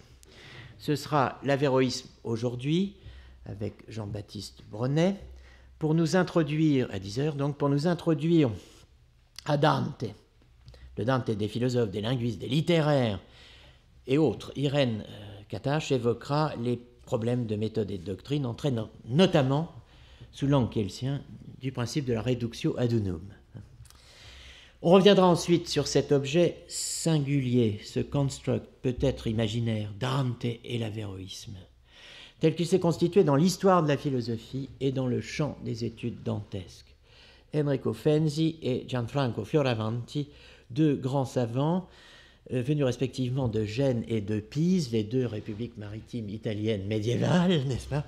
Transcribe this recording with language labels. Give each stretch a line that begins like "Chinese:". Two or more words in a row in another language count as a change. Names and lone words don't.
French: Ce sera l'avéroïsme aujourd'hui, avec Jean-Baptiste Brenet, pour nous introduire, à 10h donc, pour nous introduire à Dante, le Dante des philosophes, des linguistes, des littéraires et autres. Irène Katache évoquera les problèmes de méthode et de doctrine, entraînant notamment, sous l'angle qui est le sien, du principe de la
Latin: reductio ad unum.
French: On reviendra ensuite sur cet objet singulier, ce construct peut-être imaginaire, Dante et l'avéroïsme, tel qu'il s'est constitué dans l'histoire de la philosophie et dans le champ des études dantesques. Enrico Fenzi et Gianfranco Fioravanti, 2 grands savants, venus respectivement de Gênes et de Pise, les 2 républiques maritimes italiennes médiévales, n'est-ce pas?